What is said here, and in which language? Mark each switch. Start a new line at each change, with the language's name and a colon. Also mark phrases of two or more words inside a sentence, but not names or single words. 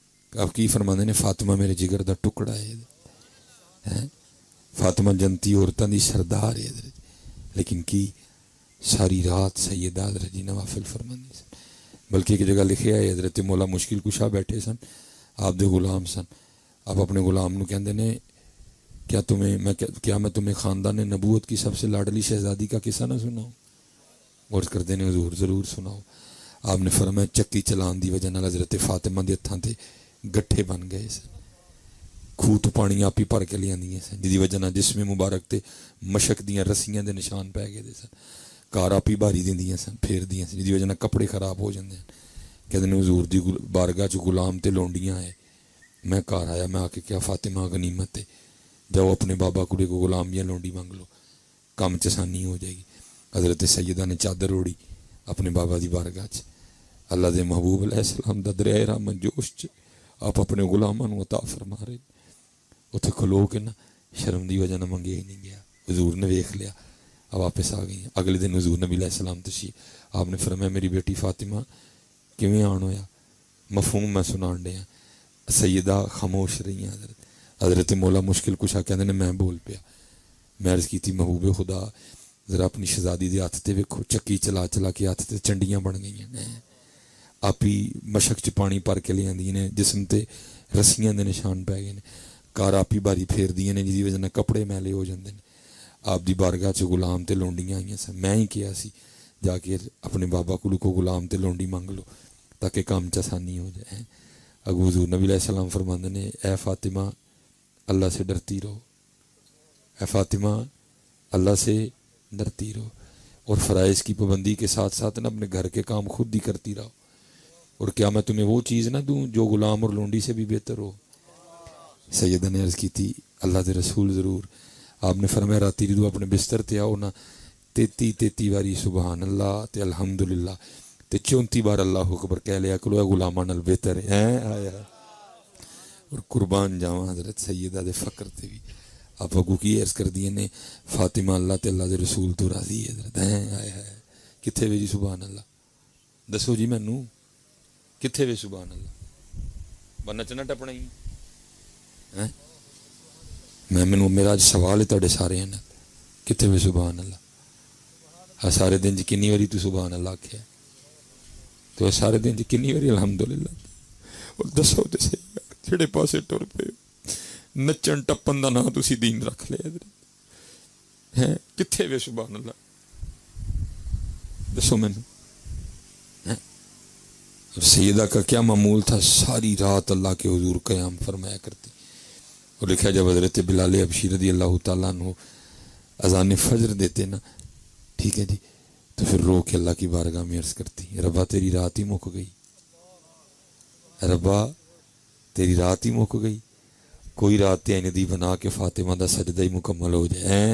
Punjabi: آپ کی فرماندے نے فاطمہ میرے جگر دا ٹکڑا ہے، فاطمہ جنتی عورتوں دی سردار ہے حضرت، لیکن کی ساری رات سیدہ حضرت جی نوافل فرماندی سن، بلکہ ایک جگہ لکھیا ہے حضرت مولا مشکل کشا بیٹھے سن، آپ دے غلام سن، آپ اپنے غلام نو کہندے نے
Urdu: کیا میں تمہیں خاندان نبوت کی سب سے لاڈلی شہزادی کا قصہ نہ سناؤں؟
Punjabi: عرض کردے نے حضور ضرور سناؤ۔ آپ نے فرمایا چکی چلان دی وجہ نال حضرت فاطمہ دے ہتھاں تے گٹھے بن گئے سن، خوہ تو پانی آپ ہی بھر کے لیاندیاں سن، جدی وجہ نال جسم مبارک تے مشک دیاں رسیاں دے نشان پی گئے سن، کار آپ ہی بھاری دیندیاں سن، پھیر دیاں سن، جدی وجہ نال کپڑے خراب ہو جاندے ہیں۔
Urdu: کہتے ہیں
Punjabi: حضور دی بارگاہ چ
Urdu: غلام تے لونڈیاں آئے، میں گھر آیا، میں آ کے کیا فاطمہ غنیمت ہے، جاؤ اپنے بابا کوڑے کو غلام یا لونڈی مانگ لو، کام چسانی ہو جائے گی۔
Punjabi: حضرت سیدہ نے چادر اوڑی اپنے بابا دی بارگاہ چ، اللہ دے محبوب علیہ السلام دا دریائے رحمت جوش چ آپ اپنے غلاماں نو عطا فرما رہے، اتنے کھلو کے نا شرم دی وجہ نہ منگے ہی نہیں گیا، حضور نے ویکھ لیا، اب واپس آ گئی۔
Urdu: اگلے دن حضور نبی علیہ السلام تشریف، آپ نے فرمایا میری بیٹی فاطمہ
Punjabi: کیویں آن ہویا؟ مفہوم میں سنان ڈیا۔ سیدہ خاموش رہی ہیں حضرت مولا مشکل کشا کہندے نے میں بول پیا، میں عرض کی تھی محبوب خدا ذرا اپنی شہزادی دے ہاتھ تے ویکھو، چکی چلا چلا کے ہاتھ تے چنڈیاں بن گئی ہیں، آپ ہی مشک چ پانی پر کے لے آندی نے، جسم تے رسیاں دے نشان پی گئے نے، کار آپ ہی باری پھیر دیاں نے جدی وجہ نال کپڑے میلے ہو جاندے نے، آپ دی بارگاہ چ غلام تے لونڈیاں آئیاں سن، میں ہی کیا سی جا کے اپنے بابا کو غلام تے لونڈی مانگ لو تاکہ کام چ آسانی ہو جائے۔ اگو حضور نبی علیہ السلام فرماندے نے اے فاطمہ اللہ سے ڈرتی رہو، اے فاطمہ اللہ سے ڈرتی رہو، اور فرائض کی پابندی کے ساتھ ساتھ نا اپنے گھر کے کام خود ہی کرتی رہو، اور کیا میں تمہیں وہ چیز نہ دوں جو غلام اور لونڈی سے بھی بہتر ہو؟ سیدہ نے عرض کی تھی اللہ دے رسول ضرور۔ آپ نے فرمایا راتی جدو اپنے بستر تے آؤ نا 33 واری سبحان اللہ تے الحمدللہ تے 34 بار اللہ اکبر کہہ لیا کرو، اے غلاماں نال بہتر ہے آیا۔ اور قربان جاواں حضرت سیدہ دے فقر تے بھی آپ اگو کی عرض کر دیے نے فاطمہ اللہ تے اللہ دے رسول تو راضی ہے حضرت آیا ہے۔ کتھے وے جی سبحان اللہ؟ دسو جی مینوں کتھے وے سبحان اللہ؟ بس نچنا ٹپنا ہی مینوں میرا سوال ہے تہاڈے سارے ہیں کتھے وے سبحان اللہ؟ سارے دن چ کنی واری تو سبحان اللہ آکھیا؟ تو سارے دن چ کنی واری الحمدللہ؟ اور دسو تے صحیح جڑے پاسے ٹر پے نچن ٹپن دا نام تسی دین رکھ لیا ہے، کتھے وے سبحان اللہ؟ دسو مینوں۔
Urdu: سیدہ کا کیا معمول تھا، ساری رات اللہ کے حضور قیام فرمایا کرتی، اور لکھا جب حضرت بلال حبشی رضی اللہ تعالیٰ عنہ اذان فجر دیتے نا، ٹھیک ہے جی، تو پھر رو کے اللہ کی بارگاہ میں عرض کرتی
Punjabi: ربا تیری رات ہی مک گئی، ربا تیری رات ہی مک گئی، کوئی رات تے دی بنا کے فاطمہ دا سجدہ ہی مکمل ہو جائے۔